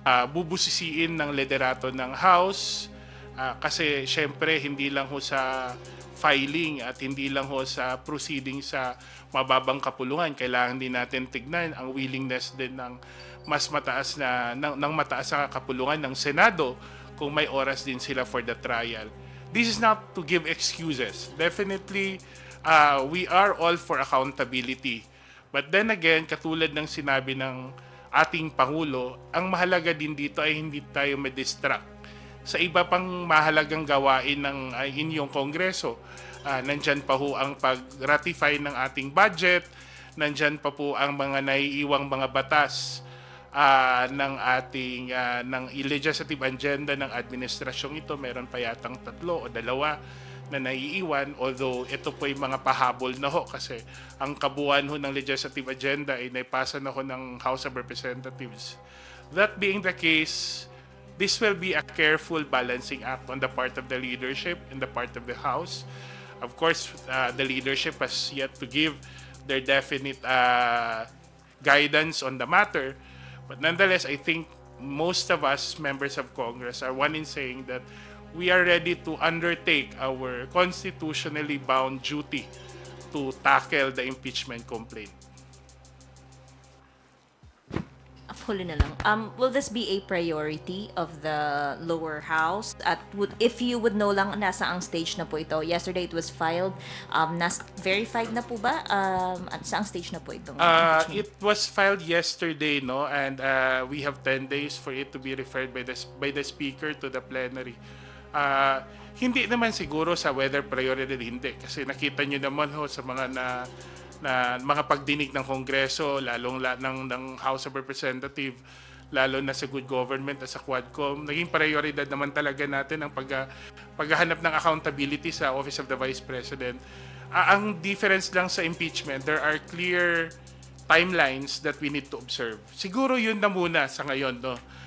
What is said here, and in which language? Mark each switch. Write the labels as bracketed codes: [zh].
[tl] bubusisiin ng liderato ng House, kasi syempre hindi lang ho sa filing at hindi lang ho sa proceeding sa mababang kapulungan, kailangan din natin tignan ang willingness din ng mas mataas na ng mataas na kapulungan ng Senado kung may oras din sila [en] for the trial. This is not to give excuses. Definitely, we are all for accountability. But then again, [tl] katulad ng sinabi ng ating Pangulo, ang mahalaga din dito ay hindi tayo ma-distract sa iba pang mahalagang gawain ng inyong Kongreso. Nandyan pa ho ang pag-ratify ng ating budget, nandyan pa po ang mga naiiwang mga batas ng ating ng legislative agenda ng administrasyong ito. Meron pa yatang 3 o 2 na naiiwan, although ito po ay mga pahabol na ho kasi ang kabuuan ho ng legislative agenda ay naipasa na ho ng House of Representatives. [en] That being the case, this will be a careful balancing act on the part of the leadership and the part of the House. Of course, the leadership has yet to give their definite guidance on the matter. But nonetheless, I think most of us members of Congress are one in saying that we are ready to undertake our constitutionally bound duty to tackle the impeachment complaint. [tl] Huli na lang. [en] Will this be a priority of the lower house? At if you would know lang, [tl] nasa ang stage na po ito. [en] Yesterday it was filed. [tl] Verified na po ba? At saang stage na po ito? [en] It was filed yesterday, no, and we have 10 days for it to be referred by the speaker to the plenary. [tl] Hindi naman siguro sa whether priority hindi, kasi nakita nyo naman ho sa mga na mga pagdinig ng Kongreso, lalong ng House of Representatives, lalo na sa good government at sa Quadcom, naging prioridad naman talaga natin ang paghahanap ng accountability sa Office of the Vice President. Ang difference lang sa impeachment, [en] there are clear timelines that we need to observe. [tl] Siguro yun na muna sa ngayon, no?